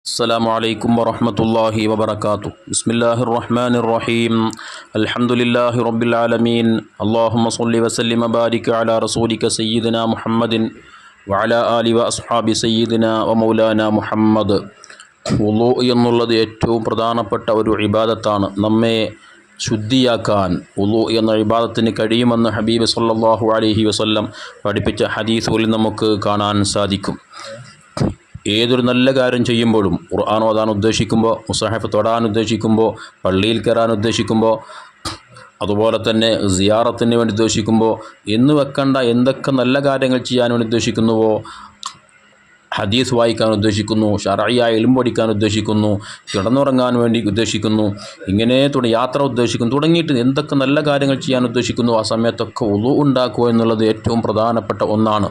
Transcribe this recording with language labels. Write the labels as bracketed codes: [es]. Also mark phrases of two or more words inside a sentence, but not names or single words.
[ar] السلام عليكم ورحمة الله وبركاته بسم الله الرحمن الرحيم الحمد لله رب العالمين اللهم صل وسلم وبارك على رسولك سيدنا محمد وعلى آله وأصحاب سيدنا ومولانا محمد [ml] വുളൂ എന്നുള്ളത് ഏറ്റവും പ്രധാനപ്പെട്ട ഒരു ഇബാദത്താണ്. നമ്മെ ശുദ്ധിയാക്കാൻ വുളൂ എന്ന ഇബാദത്തിന് കഴിയുമെന്ന് ഹബീബ് [ar] صلى الله عليه وسلم [ml] പഠിപ്പിച്ച ഹദീസുകളിൽ നമുക്ക് കാണാൻ സാധിക്കും. ഏതൊരു നല്ല കാര്യം ചെയ്യുമ്പോഴും ഖുർആൻ ഓതാൻ ഉദ്ദേശിക്കുമ്പോൾ, മുസഹഫ് തൊടാൻ ഉദ്ദേശിക്കുമ്പോൾ, പള്ളിയിൽ കയറാൻ ഉദ്ദേശിക്കുമ്പോൾ, അതുപോലെ തന്നെ സിയാറത്തിന് വേണ്ടി ഉദ്ദേശിക്കുമ്പോൾ, എന്ന് വെക്കേണ്ട എന്തൊക്കെ നല്ല കാര്യങ്ങൾ ചെയ്യാൻ വേണ്ടി ഉദ്ദേശിക്കുന്നുവോ, ഹദീസ് വായിക്കാൻ ഉദ്ദേശിക്കുന്നു, ശർഈയായ ഇൽമു പഠിക്കാൻ ഉദ്ദേശിക്കുന്നു, കിടന്നുറങ്ങാൻ വേണ്ടി ഉദ്ദേശിക്കുന്നു, ഇങ്ങനെ യാത്ര ഉദ്ദേശിക്കുന്നു, തുടങ്ങിയിട്ട് എന്തൊക്കെ നല്ല കാര്യങ്ങൾ ചെയ്യാൻ ഉദ്ദേശിക്കുന്നു ആ സമയത്തൊക്കെ വുളൂ ഉണ്ടാക്കുക എന്നുള്ളത് ഏറ്റവും പ്രധാനപ്പെട്ട ഒന്നാണ്.